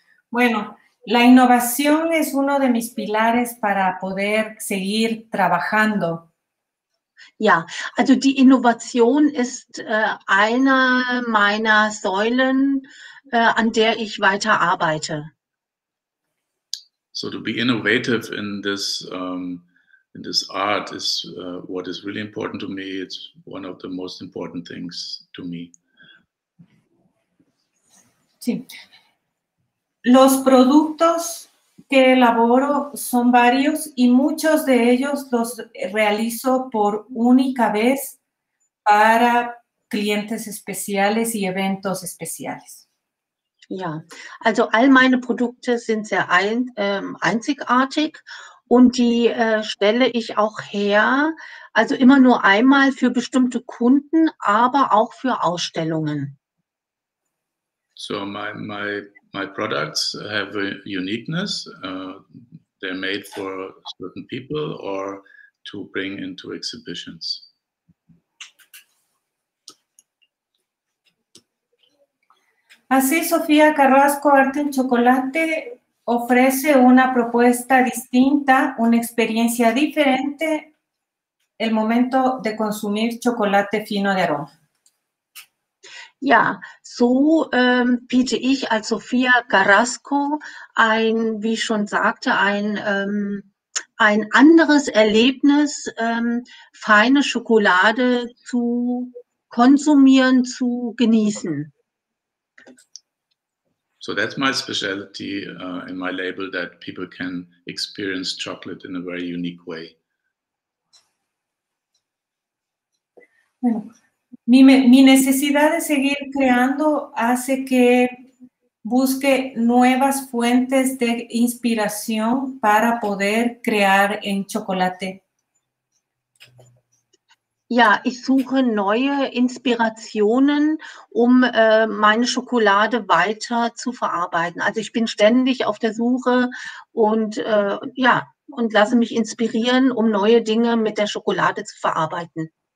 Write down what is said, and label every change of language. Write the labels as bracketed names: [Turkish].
[Spanish] Bueno, la innovación es uno de mis pilares para poder seguir trabajando. [German] Ja, also die Innovation ist einer meiner Säulen, an der ich weiter arbeite. [English] So to be innovative in this art is what is really important to me. It's one of the most important things to me. [Spanish] Sí. Los productos que elaboro son varios y muchos de ellos los realizo por única vez para clientes especiales y eventos especiales. [German] Ja, also all meine Produkte sind sehr einzigartig und die stelle ich auch her, also immer nur einmal für bestimmte Kunden, aber auch für Ausstellungen. [English] So my products have a uniqueness. They're made for certain people or to bring into exhibitions. [Spanish] Así, Sofía Carrasco Arte en Chocolate ofrece una propuesta distinta, una experiencia diferente el momento de consumir chocolate fino de aroma. [German] Ja, so biete ich als Sophia Carrasco wie ich schon sagte, ein anderes Erlebnis, feine Schokolade zu konsumieren, zu genießen. [English] So that's my specialty in my label, that people can experience chocolate in a very unique way. [Spanish] Bueno, mi necesidad de seguir creando hace que busque nuevas fuentes de inspiración para poder crear en chocolate. [German] Ja, ich suche neue Inspirationen, um meine Schokolade weiter zu verarbeiten. Also ich bin ständig auf der Suche und und lasse mich inspirieren, um neue Dinge mit der Schokolade zu verarbeiten.